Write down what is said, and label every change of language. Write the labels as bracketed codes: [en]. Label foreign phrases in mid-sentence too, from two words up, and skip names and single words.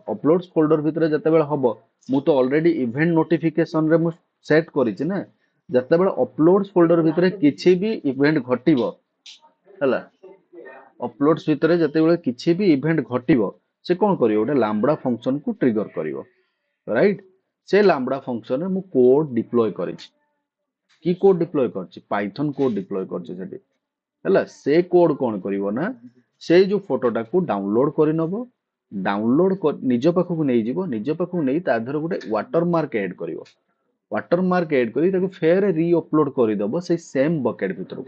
[en] uploads folder [or] ଭିତରେ ଯେତେବେଳେ ହବ, ମୁଁ ତ [en] already event notification [or] ମୁଁ ସେଟ୍ କରିଛି ନା, ଯେତେବେଳେ [en] uploads folder [or] ଭିତରେ କିଛି ବି ଇଭେଣ୍ଟ ଘଟିବ, ହେଲା, ଅପଲୋଡ୍ସ ଭିତରେ ଯେତେବେଳେ କିଛି ବି ଇଭେଣ୍ଟ ଘଟିବ, ସେ କଣ କରିବ? ଗୋଟେ [en] lambda function [or] ଟ୍ରିଗର କରିବ, ରାଇଟ୍? से [en] lambda function [or] ରେ ମୁଁ [en] code deploy [or] କରିଛି। କି [en] code deploy [or] କରିଛି? [en] Python code deploy [or] କରିଛି ସେଠି। ହେଲା, ସେ କୋଡ କଣ କରିବ ନା, ସେଇ ଯୋଉ ଫଟୋଟାକୁ ଡାଉନଲୋଡ କରିନବ, ନିଜ ପାଖକୁ ନେଇଯିବ, ନିଜ ପାଖକୁ ନେଇ ତା ଦେହରେ ଗୋଟେ [en] watermark add [or] କରିବ। [en] watermark add [or] କରି ତାକୁ ଫେର [en] re-upload [or] କରିଦବ ସେଇ [en] same bucket [or] ଭିତରକୁ।